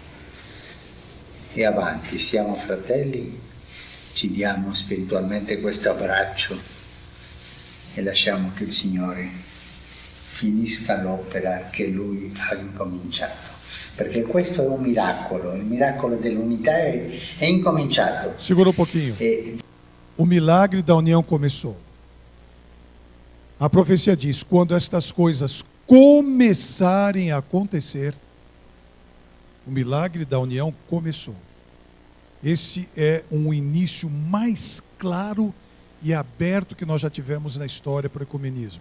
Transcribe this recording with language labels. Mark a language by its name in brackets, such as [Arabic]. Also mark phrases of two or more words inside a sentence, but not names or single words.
[Italian] E avanti, siamo fratelli, ci diamo spiritualmente questo abbraccio e lasciamo che il Signore finisca l'opera che lui ha incominciato. Perché questo è un miracolo, il miracolo dell'unità è incominciato. [Portuguese] Segura um pouquinho. O milagre da união começou. A profecia diz: quando estas coisas começarem a acontecer, o milagre da união começou. Esse é um início mais claro e aberto que nós já tivemos na história para o ecumenismo.